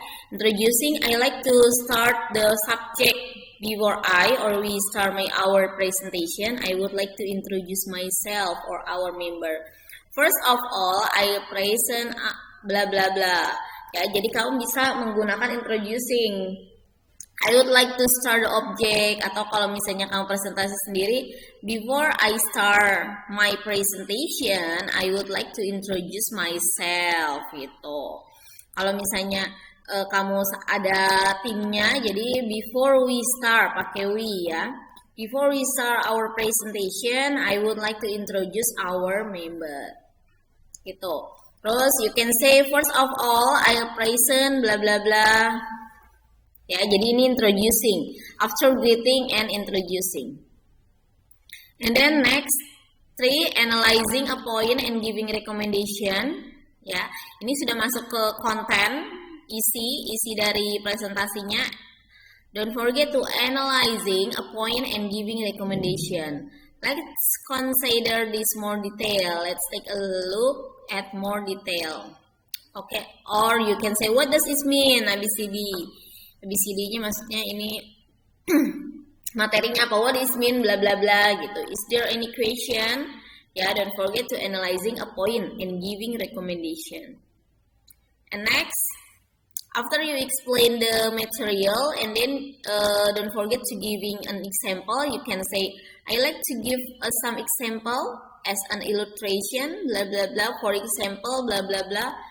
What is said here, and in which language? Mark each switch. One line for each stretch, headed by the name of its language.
English: Introducing, I like to start the subject before we start our presentation. I would like to introduce myself or our member. First of all, I present bla bla bla.
Indonesian: Jadi kamu bisa menggunakan introducing.
English: I would like to start the object,
Indonesian: atau kalau misalnya kamu presentasi sendiri,
English: before I start my presentation, I would like to introduce myself
Indonesian: gitu. Kalau misalnya kamu ada timnya, jadi
English: before we start
Indonesian: pakai
English: we Before we start our presentation, I would like to introduce our member.
Indonesian: gitu. Terus
English: you can say first of all I'll present bla bla bla.
Indonesian: Ya, jadi ini introducing.
English: After greeting and introducing. And then next 3, analyzing a point and giving recommendation.
Indonesian: Ya, ini sudah masuk ke konten, isi dari presentasinya.
English: Don't forget to analyzing a point and giving recommendation. Let's consider this more detail. Let's take a look at more detail. Okay, or you can say what does this mean? ABCD.
Indonesian: ABCD-nya maksudnya ini materinya apa?
English: What is mean bla bla bla
Indonesian: gitu.
English: Is there any question? Ya, don't forget to analyzing a point and giving recommendation. And next, after you explain the material and then don't forget to giving an example, you can say I like to give some example as an illustration bla bla bla, for example bla bla bla.